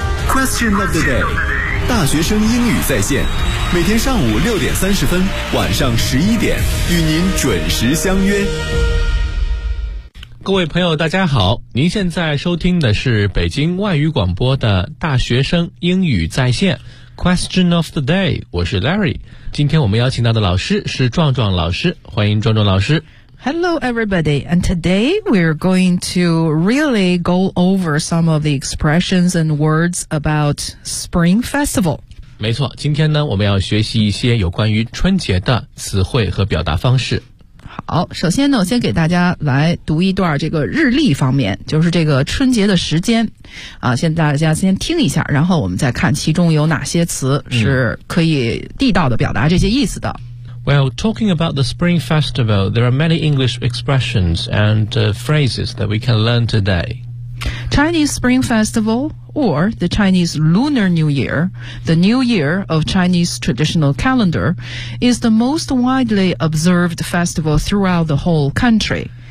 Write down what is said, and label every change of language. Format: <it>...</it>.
<zh>Question of the day， 大学生英语在线，每天上午6:30，晚上11:00，与您准时相约。各位朋友大家好，您现在收听的是北京外语广播的大学生英语在线 Question of the day， 我是 Larry。今天我们邀请到的老师是壮壮老师，欢迎壮壮老师。</zh> <en>Hello everybody, and today we're going to really go over some of the expressions and words about Spring Festival。</en> <zh>没错，今天呢我们要学习一些有关于春节的词汇和表达方式。好，首先呢我先给大家来读一段这个日历方面，就是这个春节的时间啊，先大家先听一下，然后我们再看其中有哪些词是可以地道的表达这些意思的。</zh> <en>Well, talking about the Spring Festival, there are many English expressions and phrases that we can learn today. Chinese Spring Festival or the Chinese Lunar New Year, the New Year of Chinese traditional calendar, is the most widely observed festival throughout the whole country.</en>